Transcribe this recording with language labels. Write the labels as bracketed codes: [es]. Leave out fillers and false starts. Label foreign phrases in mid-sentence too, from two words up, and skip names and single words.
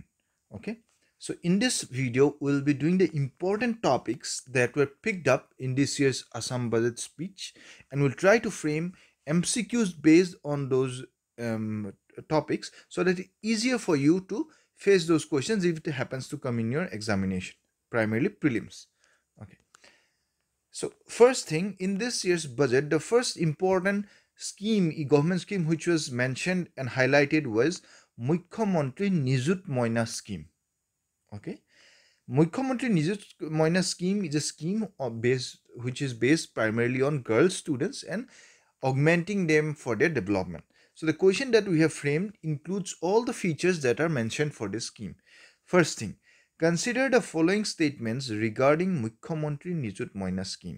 [en] Okay, so in this video we'll be doing the important topics that were picked up in this year's Assam Budget speech, and we'll try to frame MCQs based on those topics so that it's easier for you to face those questions if it happens to come in your examination, primarily prelims. Okay, so first thing, in this year's budget, the first important scheme, government scheme which was mentioned and highlighted was Mukhyamantri Nijut Moina scheme. Okay, Mukhyamantri Nijut Moina scheme is a scheme which is based primarily on girl students and augmenting them for their development. So the question that we have framed includes all the features that are mentioned for this scheme. First thing, consider the following statements regarding Mukhyamantri Nijut Moina scheme.